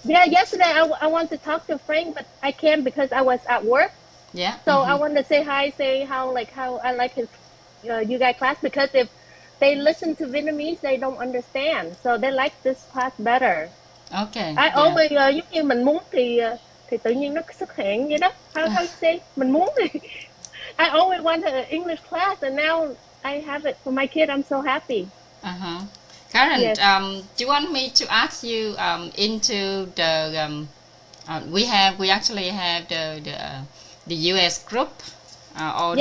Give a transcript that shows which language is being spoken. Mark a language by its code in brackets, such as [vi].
[en] Yeah, yesterday I want to talk to Frank, but I can't because I was at work. Yeah. So I want to say hi, say how I like his you guys class because if they listen to Vietnamese, they don't understand. So they like this class better. Okay. I Yeah. always [vi] giống như mình muốn thì tự nhiên nó xuất hiện vậy đó. [en] How you say? [vi] Mình muốn thì [en] I always want an English class, and now I have it for my kid. I'm so happy. Uh-huh. Karen, Yes, do you want me to ask you into the we actually have the US group, all the